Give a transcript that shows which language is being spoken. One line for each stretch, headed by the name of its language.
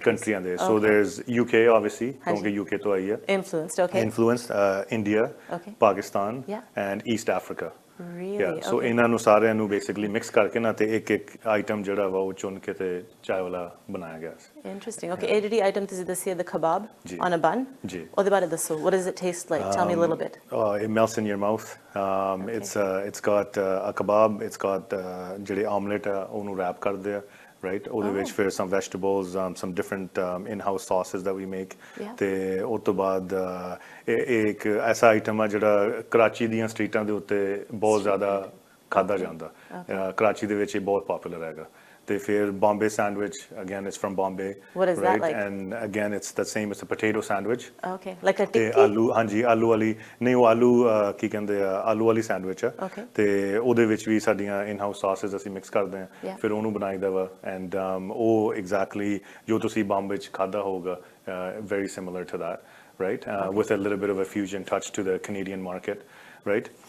Punjabi: countries ਦੇ
English: so there's UK obviously
Punjabi: ਕਿਉਂਕਿ UK ਤੋਂ ਆਈ ਹੈ
English: influenced India Pakistan and East Africa
Punjabi: so ਇਹਨਾਂ ਨੂੰ ਸਾਰਿਆਂ ਨੂੰ ਬੇਸਿਕਲੀ ਮਿਕਸ ਕਰਕੇ ਨਾ ਤੇ ਇੱਕ ਆਈਟਮ ਜਿਹੜਾ ਵਾ ਉਹ ਚੁਣ ਕੇ ਤੇ ਚਾय ਵਾਲਾ ਬਣਾਇਆ ਗਿਆ ਸੀ ਇੰਟਰਸਟਿੰਗ ਓਕੇ ਇਹ ਜਿਹੜੀ ਆਈਟਮ ਤੁਸੀਂ ਦੱਸੀ
English: the kebab on a bun
Punjabi: ਜੀ ਉਹਦੇ ਬਾਰੇ ਦੱਸੋ
English: what does it taste like tell me a little bit it melts in your mouth it's got
Punjabi: a kebab it's got ਜਿਹੜੇ ਆਮਲੇਟ ਆ ਉਹਨੂੰ ਰੈਪ ਕਰਦੇ ਆ right ਉਹਦੇ ਵਿੱਚ ਫਿਰ
English: some vegetables some different in-house sauces that we make
Punjabi: ਤੇ ਉਸ ਤੋਂ ਬਾਅਦ ਇਹ ਇੱਕ ਐਸਾ ਆਈਟਮ ਆ ਜਿਹੜਾ ਕਰਾਚੀ ਦੀਆਂ ਸਟਰੀਟਾਂ ਦੇ ਉੱਤੇ ਬਹੁਤ ਜ਼ਿਆਦਾ ਖਾਧਾ ਜਾਂਦਾ ਕਰਾਚੀ ਦੇ ਵਿੱਚ ਇਹ ਬਹੁਤ ਪਪੂਲਰ ਹੈਗਾ ਤੇ ਫਿਰ
English: Bombay sandwich again it's from Bombay what is that like and again it's the same it's a potato sandwich okay like a tikki
Punjabi: ਆਲੂ ਹਾਂਜੀ ਆਲੂ ਵਾਲੀ ਨਹੀਂ ਉਹ ਆਲੂ ਕੀ ਕਹਿੰਦੇ ਆ ਆਲੂ ਵਾਲੀ ਸੈਂਡਵਿਚ ਆ ਤੇ ਉਹਦੇ ਵਿੱਚ ਵੀ ਸਾਡੀਆਂ ਇਨ ਹਾਊਸ ਸਾਸਸ ਅਸੀਂ ਮਿਕਸ ਕਰਦੇ ਆ ਫਿਰ ਉਹਨੂੰ ਬਣਾਈਦਾ ਵਾ ਐਂਡ ਉਹ ਐਗਜ਼ੈਕਟਲੀ ਜੋ ਤੁਸੀਂ ਬੰਬੇ ਚ ਖਾਦਾ ਹੋਊਗਾ
English: very similar to that right with a little bit of a fusion touch to the Canadian market right